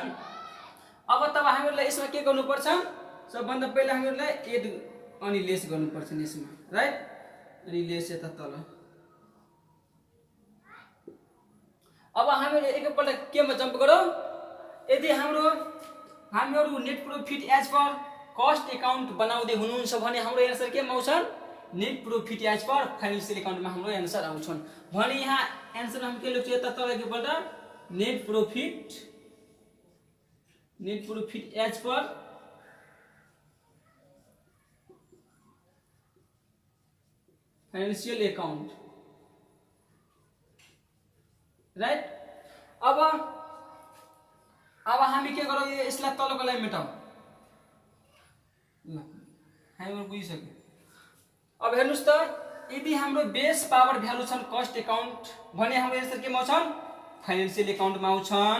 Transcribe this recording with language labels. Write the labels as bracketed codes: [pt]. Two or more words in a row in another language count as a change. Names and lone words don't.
[ne] अब तब हामीहरुलाई यसमा के गर्नुपर्छ सबभन्दा पहिला हामीहरुलाई एड अनि लेस गर्नुपर्छ यसमा राइट अनि लेस यता तल। अब हामीहरु एकैपल्ट केमा जम्प गरौँ यदि हामीहरु [en] net profit as per cost account [ne] बनाउँदै हुनुहुन्छ भने हाम्रो आन्सर केमा आउँछ [en] net profit as per financial accountमा [ne] हाम्रो आन्सर आउँछन् भने यहाँ आन्सर हामी के लेख्छौँ यता तल एकैपल्ट [en] net profit as per financial account right. [ne] अब हामी के गरौँ यसलाई तलको लागि मेटाउँ। ल हामीहरु बुझिसक्यो। अब हेर्नुस् त यदि हाम्रो [en] base power value [ne] छन् [en] cost account [ne] भने हाम्रो एन्सर केमा आउँछन् [en] financial accountमा [ne] आउँछन्।